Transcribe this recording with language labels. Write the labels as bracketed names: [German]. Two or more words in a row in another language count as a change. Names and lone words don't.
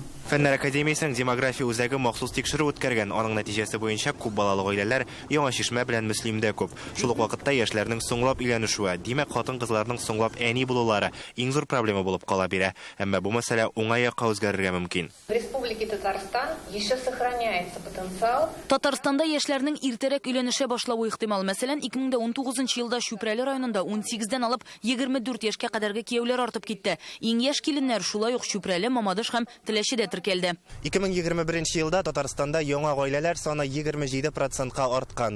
[Tatar] Фәннәр академиясының демография үзәге махсус тикшерү үткәргән. Аның нәтиҗәсе буенча күп балалы гаиләләр Яңа Шишмә белән Мөслимдә күп. Шул ук вакытта яшьләрнең соңлап өйләнешүе, димәк хатын-кызларның соңлап әни булулары иң зур проблема булып кала бирә. Әмма бу мәсьәлә уңай якка үзгәрергә мөмкин. [Russian] В Республике Татарстан еще сохраняется потенциал. [Tatar] Татарстанда яшьләрнең иртәрәк өйләнешә башлауы ихтимал. Мәсәлән, 2019 елда Шүпрәле районында 18дән алып 24 яшькә кадәрге кияүләр артып китте. Иң яшь киленнәр шулай ук Шүпрәле, Мамадыш һәм Теләчедә теркәлде. 2021 елда Татарстанда яңа гаиләләр саны 27%-ка арткан.